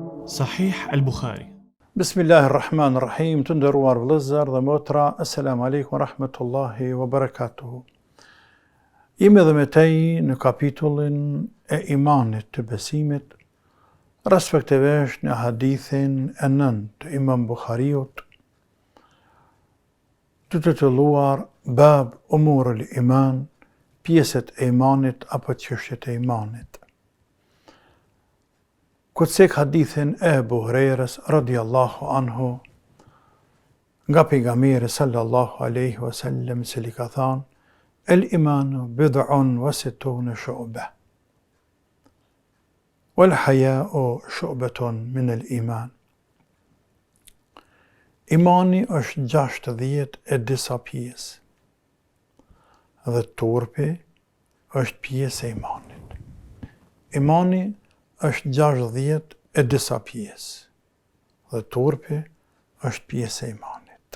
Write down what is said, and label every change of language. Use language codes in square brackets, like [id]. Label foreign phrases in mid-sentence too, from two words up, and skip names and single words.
[ar] Sahih al-Bukhari. بسم الله الرحمن الرحيم, [sq] të nderuar vëllezër dhe motra, [ar] السلام عليكم ورحمة الله وبركاته. [sq] Jemi edhe me tej në kapitullin e imanit të besimit, respektivisht në hadithin e 9 të Imam Bukhariut, të titulluar [ar] باب أمور الإيمان, [sq] pjesët e imanit apo çështjet e imanit. Këtë hadithin e Ebu Hurajrës [ar] رضي الله عنه, [sq] nga pejgamberi [ar] صلى الله عليه وسلم [sq] se li ka thënë: [ar] الإيمان بضع وستون شعبة، والحياء شعبة من الإيمان. [sq] Imani është 60 e disa pjesë, dhe turpi është pjesë e imanit. Imani është 60 e disa pjesë, dhe turpi është pjesë e imanit.